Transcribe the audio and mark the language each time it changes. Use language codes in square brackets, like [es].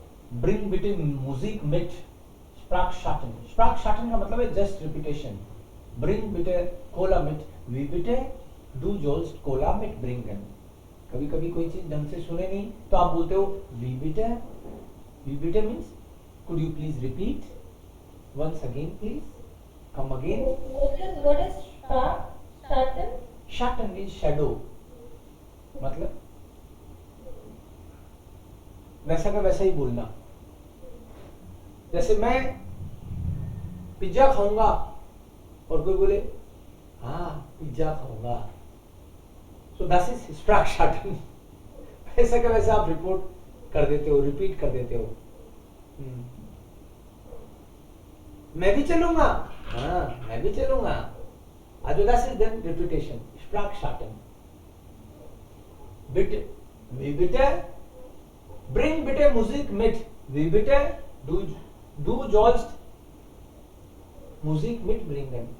[de] Bring bitte Musik mit Sprachschatten. Sprachschatten [hi] का मतलब है just repetition. [de] Bring bitte Cola mit, wie bitte du sollst Cola mitbringen. [hi] कभी कभी कोई चीज ढंग से सुने नहीं तो आप बोलते हो [de] wie bitte. Wie bitte [en] means could you please repeat once again please, come again. What is Schatten? Schatten is shadow. [hi] मतलब वैसा का वैसा ही बोलना. जैसे मैं पिज्जा खाऊंगा और कोई बोले हाँ पिज्जा खाऊंगा, [en] so that is [hi] स्प्रैक्शैटन. वैसा का वैसा आप रिपोर्ट कर देते हो, रिपीट कर देते हो. मैं भी चलूंगा, हाँ मैं भी चलूंगा. [de] Also das ist [en] then repetition, [de] Sprachschatten. Bitte, wie bitte? Bring bitte Musik mit. Wie bitte? Du sollst Musik mitbringen.